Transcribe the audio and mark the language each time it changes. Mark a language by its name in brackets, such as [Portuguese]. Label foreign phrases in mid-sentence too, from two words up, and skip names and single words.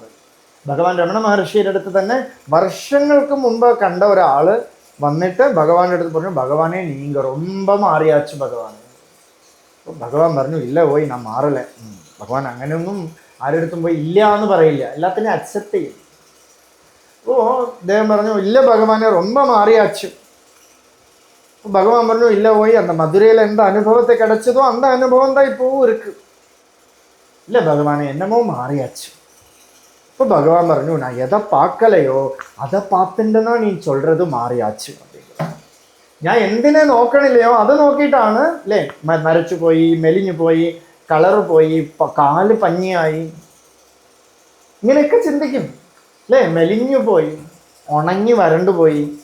[Malayalam] ഭഗവാൻ രമണ മഹർഷിയുടെ അടുത്ത് തന്നെ വർഷങ്ങൾക്ക് മുമ്പ് കണ്ട ഒരാൾ വന്നിട്ട് ഭഗവാന്റെ അടുത്ത് പറഞ്ഞു, ഭഗവാനെ [Tamil] நீங்க ரொம்ப மாறியாச்சு [Malayalam] ഭഗവാൻ. ഭഗവാൻ പറഞ്ഞു, ഇല്ല പോയി ഞാൻ മാറല. ഭഗവാൻ അങ്ങനെയൊന്നും ആരെടുത്തും പോയി ഇല്ല എന്ന് പറയില്ല, എല്ലാത്തിനെയും അക്സെപ്റ്റ് ചെയ്യും. അപ്പോൾ അദ്ദേഹം പറഞ്ഞു, ഇല്ല ഭഗവാനെ [Tamil] ரொம்ப மாறியாச்சு. [Malayalam] ഭഗവാൻ പറഞ്ഞു, ഇല്ല പോയി [Tamil] அந்த மதுரையில் எந்த அனுபவத்தை கிடைச்சதோ அந்த அனுபவம் தான் இப்போவும் இருக்கு. இல்லை பகவானே என்னமோ மாறியாச்சு. இப்போ பகவான் പറഞ്ഞു, நான் எதை பார்க்கலையோ அதை பார்த்துட்டுன்னா நீ சொல்றது மாறியாச்சு. [Malayalam] ഞാൻ എന്തിനെ നോക്കണില്ലയോ അത് നോക്കിയിട്ടാണ് അല്ലേ നരച്ചു പോയി, മെലിഞ്ഞു പോയി, കളറ് പോയി, കാല് പഞ്ഞിയായി, ഇങ്ങനെയൊക്കെ ചിന്തിക്കും അല്ലേ. മെലിഞ്ഞു പോയി, ഉണങ്ങി വരണ്ടു പോയി.